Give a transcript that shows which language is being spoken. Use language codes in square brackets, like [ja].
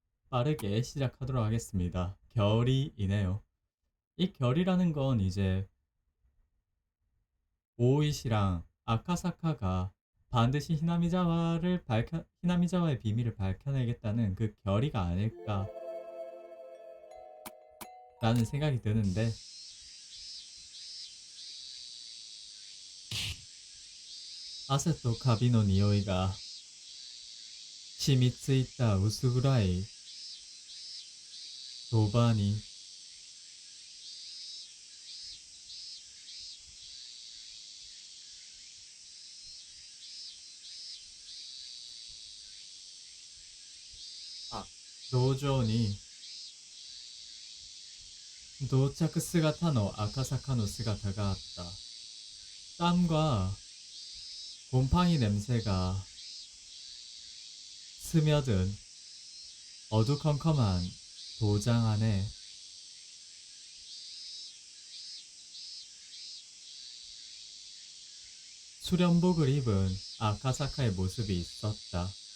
[ko] 빠르게 시작하도록 하겠습니다. 결이이네요. 이 결이라는 건 이제 오이시랑 아카사카가 반드시 히나미자와의 비밀을 밝혀내겠다는 그 결의가 아닐까라는 생각이 드는데, [ja] 汗とカビの匂いが染みついた薄暗いそばに、あ、道場に到着姿の赤坂の姿があった。 [ko] 땀과 곰팡이 냄새가 스며든 어두컴컴한 도장 안에 수련복을 입은 아카사카의 모습이 있었다.